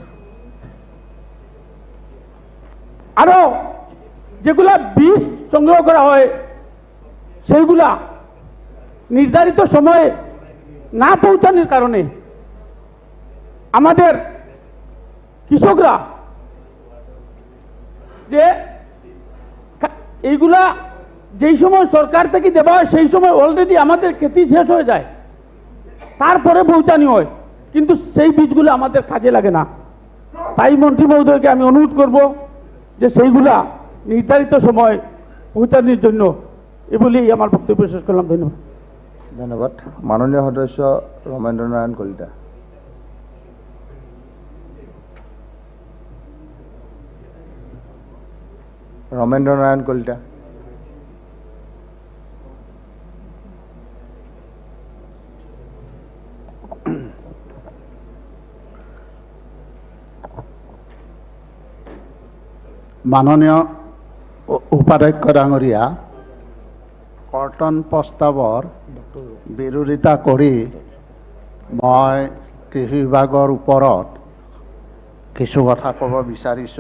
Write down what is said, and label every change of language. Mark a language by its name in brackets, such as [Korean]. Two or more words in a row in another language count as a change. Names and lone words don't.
[Bangla] আরো যেগুলা বীজ সংগ্রহ করা হয় সেইগুলা নির্ধারিত সময়ে না পৌঁছানোর কারণে আমাদের কৃষকরা যে এইগুলা যেই সময় সরকার থেকে দেওয়া হয় সেই সময় অলরেডি আমাদের খেতি শেষ হয়ে যায়, তারপরে পৌঁছানো হয়, কিন্তু সেই বীজগুলো আমাদের কাজে লাগে না। তাই মন্ত্রী মহোদয়কে আমি অনুরোধ করব যে সেইগুলা নির্ধারিত সময় পৌঁছানোর জন্য এ বলেই আমার বক্তব্য শেষ করলাম। ধন্যবাদ। ধন্যবাদ। [Assamese] মাননীয় সদস্য রমেন্দ্র নারায়ণ কলিতা। রমেন্দ্র নারায়ণ কলিতা। মাননীয় উপাধ্যক্ষ ডাঙৰীয়া, কৰ্তন প্ৰস্তাৱৰ বিৰোধিতা কৰি মই কৃষি বিভাগৰ ওপৰত কিছু কথা ক'ব বিচাৰিছোঁ।